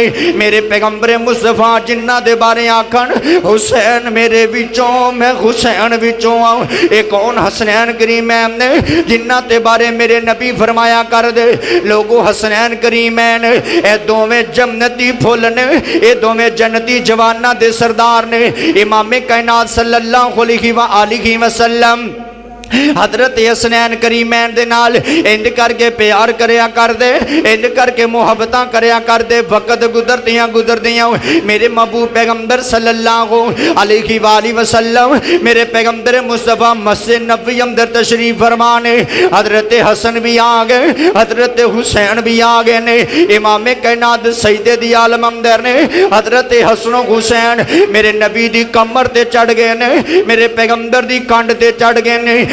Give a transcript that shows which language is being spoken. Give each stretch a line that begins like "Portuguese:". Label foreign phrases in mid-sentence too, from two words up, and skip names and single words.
Punjabi: ਮੇਰੇ ਪੈਗ਼ੰਬਰ ਮੁਸਤਫ਼ਾ ਜਿੰਨ੍ਹਾਂ ਦੇ ਬਾਰੇ ਆਖਣ ਹੁਸੈਨ ਮੇਰੇ ਵਿੱਚੋਂ ਮੈਂ ਹੁਸੈਨ ਵਿੱਚੋਂ ਆਊਂ। ਯੇ ਕੌਣ ਹਸਨੈਨ ਕਰੀਮੈਨ ਨੇ? ਜਿੰਨ੍ਹਾਂ ਤੇ ਬਾਰੇ ਮੇਰੇ ਨਬੀ ਫ਼ਰਮਾਇਆ ਕਰਦੇ ਲੋਕੋ ਹਸਨੈਨ ਕਰੀਮੈਨ ਏ ਦੋਵੇਂ ਜੰਨਤੀ ਫੁੱਲ ਨੇ, ਯੇ ਦੋਵੇਂ ਜੰਨਤੀ ਜਵਾਨਾਂ ਦੇ ਸਰਦਾਰ ਨੇ। ਇਮਾਮ ਕਾਇਨਾਤ
Arabic: صلى الله عليه وآله وسلم
Punjabi: ਹਜ਼ਰਤ ਹਸਨੈਨ ਕਰੀਮੈਨ ਦੇ ਨਾਲ ਇੰਜ ਕਰਕੇ ਪਿਆਰ ਕਰਿਆ ਕਰਦੇ, ਇੰਜ ਕਰਕੇ ਮੁਹੱਬਤਾਂ ਕਰਿਆ ਕਰਦੇ। ਵਕ਼ਤ ਗੁਜ਼ਰਦਿਆਂ ਮੇਰੇ ਮਹਿਬੂਬ ਪੈਗ਼ੰਬਰ
Arabic: صلى الله عليه وسلم
Punjabi: ਮੇਰੇ ਪੈਗ਼ੰਬਰ ਮੁਸਤਫ਼ਾ ਮਸਜਿਦ ਨਬਵੀ ਅੰਦਰ ਤਸ਼ਰੀਫ਼ ਫ਼ਰਮਾਣੇ। ਹਜ਼ਰਤ ਹਸਨ ਭੀ ਆ ਗਏ, ਹਜ਼ਰਤ ਹੁਸੈਨ ਭੀ ਆ ਗਏ ਨੇ। ਇਮਾਮ ਕਾਇਨਾਤ ਸਜਦੇ ਦੀ ਆਲਮ ਅੰਦਰ ਨੇ। ਹਜ਼ਰਤ ਹਸਨ ਹੁਸੈਨ ਮੇਰੇ ਨਬੀ ਦੀ ਕਮਰ ਤੇ ਚੜ੍ਹ ਗਏ ਨੇ, ਮੇਰੇ ਪੈਗ਼ੰਬਰ ਦੀ ਕੰਧ ਤੇ ਚੜ੍ਹ ਗਏ ਨੇ।